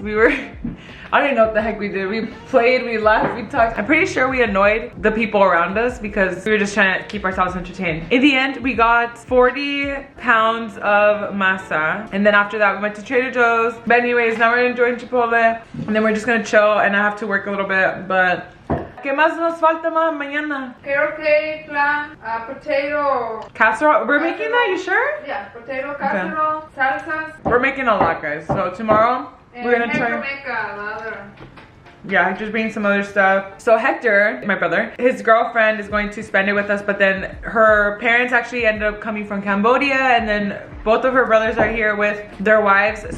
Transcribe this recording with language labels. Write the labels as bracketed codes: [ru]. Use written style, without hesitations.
[en] We were, I don't even know what the heck we did. We played, we laughed, we talked. I'm pretty sure we annoyed the people around us because we were just trying to keep ourselves entertained. In the end, we got 40 pounds of masa. And then after that, we went to Trader Joe's. But anyways, now we're enjoying Chipotle. And then we're just gonna chill and I have to work a little bit, but [es] ¿qué más nos falta más mañana? Creo que FLAN, potato [en] casserole. We're making that, you sure? Yeah, potato casserole, okay. Salsas. We're making a lot, guys. So tomorrow we're gonna try. Other. Yeah, just bring some other stuff. So Hector, my brother, his girlfriend is going to spend it with us, but then her parents actually ended up coming from Cambodia, and then both of her brothers are here with their wives.